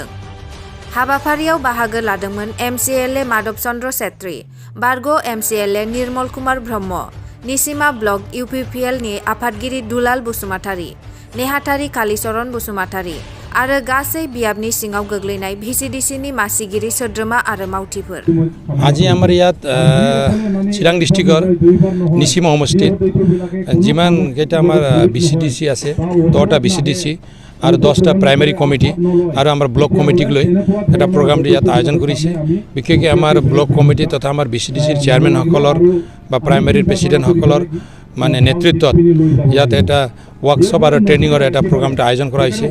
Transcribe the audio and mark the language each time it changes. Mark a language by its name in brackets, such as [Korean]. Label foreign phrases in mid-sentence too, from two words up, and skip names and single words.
[Bodo] हाबाफारियाव बाहागो लादोंमोन एमसिएलए माधव चन्द्र सेत्री, बारग' एमसिएलए निर्मल कुमार ब्रह्म, निसिमा ब्लक इउपिपिएलनि आफादगिरि दुलाल बसुमतारी, नेहाथारि कालीचरण बसुमतारी आरो गासै बियाबनि सिङाव गोग्लैनाय भिसिडिसिनि मासिगिरि, सोद्रोमा आरो मावथिफोर। [Assamese] আজি আমাৰ ইয়াত চিৰাং ডিষ্ট্ৰিক্টৰ নিচিমা সমষ্টিত যিমান কেইটা আমাৰ বিচিডিচি আছে 10টা বিচিডিচি আৰু 10টা প্ৰাইমেৰী কমিটি আৰু আমাৰ ব্লক কমিটিক লৈ এটা প্ৰগ্ৰাম ইয়াত আয়োজন কৰিছে। বিশেষকৈ আমাৰ ব্লক কমিটি তথা আমাৰ বিচিডিচিৰ চেয়াৰমেনসকলৰ বা প্ৰাইমেৰীৰ প্ৰেচিডেণ্টসকলৰ মানে নেতৃত্বত ইয়াত এটা ৱৰ্কশ্বপ আৰু ট্ৰেইনিঙৰ এটা প্ৰগ্ৰামটো আয়োজন কৰা হৈছে।